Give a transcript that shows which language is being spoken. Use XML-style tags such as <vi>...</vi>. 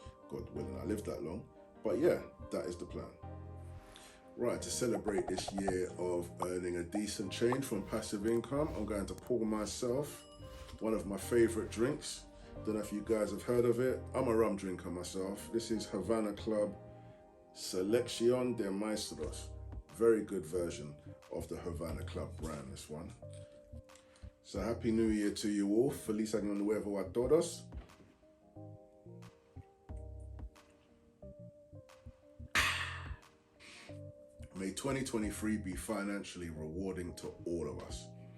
<en>God willing, I live that long. But yeah, that is the plan. Right, to celebrate this year of earning a decent change from passive income, I'm going to pour myself one of my favorite drinks. Don't know if you guys have heard of it. I'm a rum drinker myself. This is Havana Club Selección de Maestros. Very good version of the Havana Club brand, this one. So happy New Year to you all.</en> <es>Feliz Año Nuevo a todos.</es> <en>May 2023 be financially rewarding to all of us.</en>